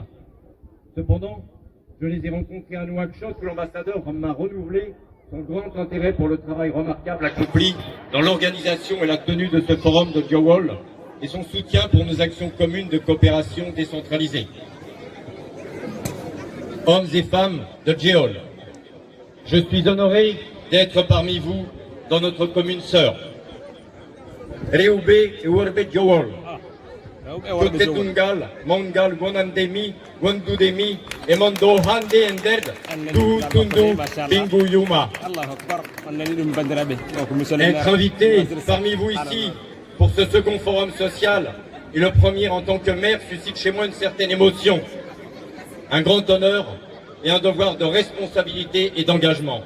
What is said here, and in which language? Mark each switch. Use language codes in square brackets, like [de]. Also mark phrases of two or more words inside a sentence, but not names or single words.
[fr] Cependant, je les ai rencontrés à Nouakchott où l'ambassadeur m'a renouvelé son grand intérêt pour le travail remarquable accompli dans l'organisation et la tenue de ce forum de Djowol et son soutien pour nos actions communes de coopération décentralisée. Hommes et femmes de Djéol, je suis honoré d'être parmi vous dans notre commune sœur. Reoube et Urbe Djowol, Tutetungal, Mongal, Gonandemi, Gondudemi, et Mondo Hande Enderd, Du Tundu, Bingu Yuma. Être invité parmi vous ici pour ce second forum social et le premier en tant que maire suscite chez moi une certaine émotion, un grand honneur et un devoir de responsabilité et d'engagement.